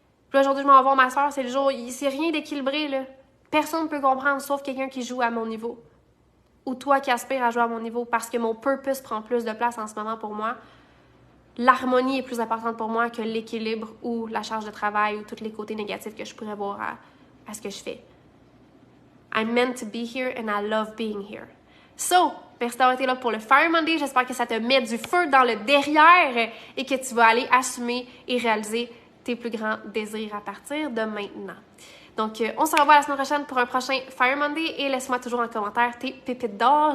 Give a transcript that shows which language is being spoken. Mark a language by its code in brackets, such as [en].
[fr] Puis là, aujourd'hui, je m'en vais voir ma soeur. C'est le jour. C'est rien d'équilibré, là. Personne ne peut comprendre, sauf quelqu'un qui joue à mon niveau. Ou toi qui aspires à jouer à mon niveau. Parce que mon purpose prend plus de place en ce moment pour moi. L'harmonie est plus importante pour moi que l'équilibre ou la charge de travail ou tous les côtés négatifs que je pourrais voir à ce que je fais. [en] I'm meant to be here and I love being here. [fr] So, merci d'avoir été là pour le Fire Monday. J'espère que ça te met du feu dans le derrière et que tu vas aller assumer et réaliser tes plus grands désirs à partir de maintenant. Donc, on se revoit la semaine prochaine pour un prochain Fire Monday et laisse-moi toujours en commentaire tes pépites d'or.